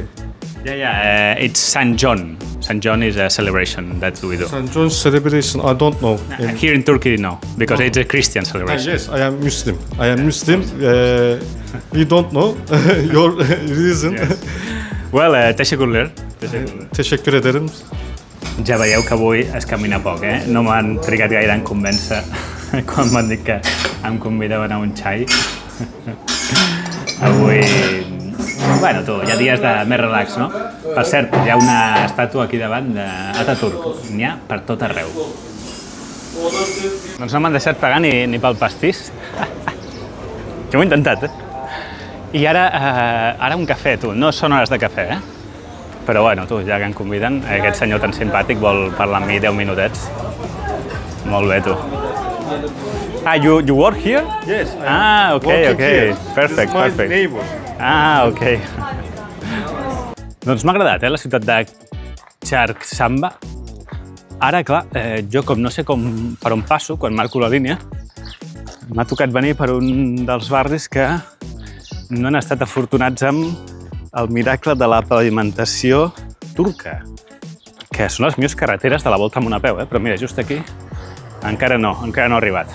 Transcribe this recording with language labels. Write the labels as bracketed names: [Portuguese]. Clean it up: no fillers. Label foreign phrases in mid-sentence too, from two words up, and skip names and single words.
[English] Yeah. It's San John. San John is a celebration that we do. San John's celebration, I don't know. Here in Turkey, no, because it's a Christian celebration. Yes, I am Muslim. We don't know your reason. Yes. Well, [Turkish] teşekkürler. Teşekkür ederim. [Catalan] Ja veieu que avui es camina poc, No m'han trigat gaire en convèncer quan m'han dit que em convidaven a un xai. Avui... Bueno, hi ha dies de més relax, no? Per cert, hi ha una estàtua aquí davant d'Atatürk. N'hi ha per tot arreu. Doncs no m'han deixat pagar ni pel pastís. Jo ho he intentat, I ara un cafè, tu. No són hores de cafè, Però bueno, tu, ja que em conviden, aquest senyor tan simpàtic vol parlar amb mi 10 minutets. Molt bé, tu. [English] You work here? Yes. Okay. Perfect. My neighbor. Ok. [Catalan] Doncs m'ha agradat, la ciutat de Charxamba. Ara, clar, jo com no sé per on passo quan marco la línia, m'ha tocat venir per un dels barris que no han estat afortunats amb el miracle de la pavimentació turca, que són les millors carreteres de la volta amb una peu, però mira, just aquí encara no ha arribat.